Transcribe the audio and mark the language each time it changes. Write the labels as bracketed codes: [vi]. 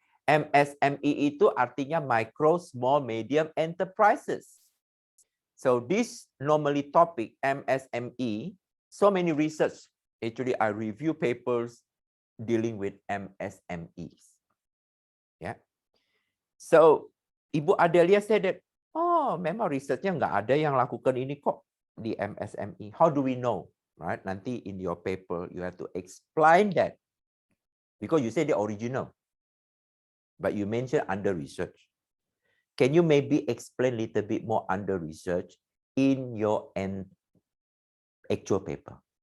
[id] MSME itu artinya micro, small, medium enterprises. [en] So this normally topic, MSME, so many research, actually I review papers dealing with MSMEs. Yeah. So Ibu Adelia said that, [id] oh, memang researchnya nggak ada yang lakukan ini kok di MSME. [en] How do we know? Right? Nanti in your paper, you have to explain that. Because you say the original, but you mentioned under research. Can you maybe explain a little bit more under research in your actual paper?